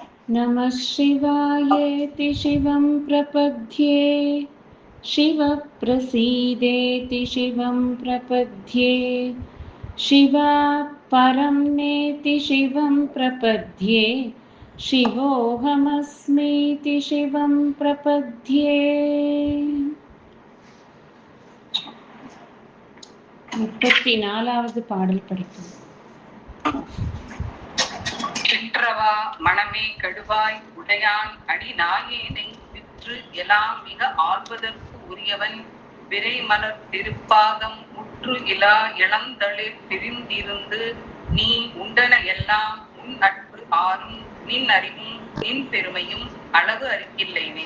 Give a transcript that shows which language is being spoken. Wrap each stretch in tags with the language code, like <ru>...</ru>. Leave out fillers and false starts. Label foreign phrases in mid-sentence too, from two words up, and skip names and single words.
<sa>नमः शिवायेति शिवं प्रपद्ये, शिवः प्रसीदेति शिवं प्रपद्ये, शिवात् परं नेति शिवं प्रपद्ये, शिवोऽहमस्मीति शिवं प्रपद्ये.</sa> <ta>34வது பாடல் படிக்கும். கிற்றவா மனமே கெடுவாய் உடையான் அடி நாயேனை விற்று எல்லாம் மிக ஆள்வதற்கு உரியவன் விரை மலர் திருப்பாதம் முற்று இலா இளந்தளிர் பிரிந்திருந்து நீ உண்டன எல்லாம் உன் நட்பு ஆறும் நின் அறிவும் நின் பெருமையும் அளவு அறுக்கில்லைனே.</ta>